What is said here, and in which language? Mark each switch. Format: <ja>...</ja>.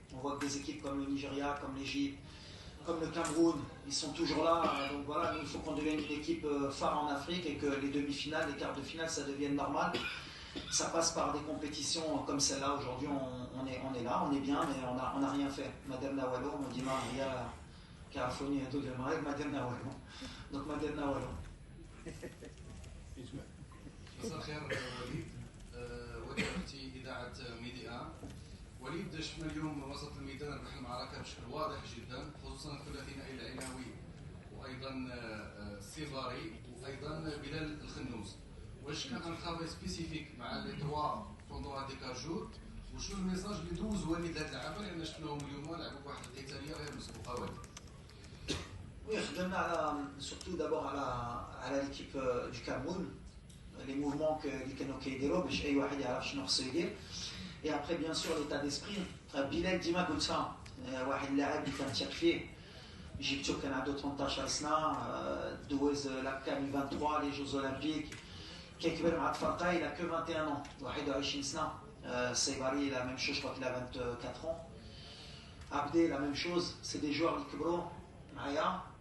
<fr>On voit que des équipes comme le Nigeria, comme l'Égypte, comme le Cameroun, ils sont toujours là. Donc voilà, nous, il faut qu'on devienne une équipe phare en Afrique et que les demi-finales, les quarts de finale, ça devienne normal. Ça passe par des compétitions comme celle-là. Aujourd'hui, on est là, on est bien, mais on n'a rien fait. Madame Nawalo me dit, Maria,</fr> <ar>كيعرفوني هادو ديال المغرب ما درنا والو دونك ما درنا والو. مساء الخير وليد، وديرتي إذاعة ميديا. وليد، شفنا اليوم وسط الميدان ربح المعركة بشكل واضح جدا، خصوصا الثلاثي العناوي وأيضا السيفاري وأيضا بلال الخنوس. واش كان ان ترافاي سبيسيفيك مع لي تروا بوندون هاد دي جور؟ وشنو الميساج اللي دوز وليد هاد اللعابة، لأن شفناهم اليوم لعبوا بواحد القتالية غير مسبوقة وليد؟ Oui, خدمنا على</ar> <fr>surtout d'abord</fr> <ar>على</ar> <fr>l'équipe du Cameroun, les mouvements</fr> <ar>اللي كانوا كيديروا باش اي واحد يعرف شنو خصو يدير.</ar> <fr>Et après bien sûr l'état d'esprit.</fr> <ar>بلال ديما قلتها واحد اللاعب اللي كنثق فيه، جبتو كان عنده 18 سنه، دوز لابكامي 23 لي جوز اولمبيك، كيكبر مع الفرقه الى كو</ar> <fr>21 ans</fr> <ar>21 سنه.</ar> <fr>Seyvari la même chose, je crois qu'il a 24 ans. Abdé la même chose, c'est des joueurs qui</fr> <ar>كبروا معايا.</ar>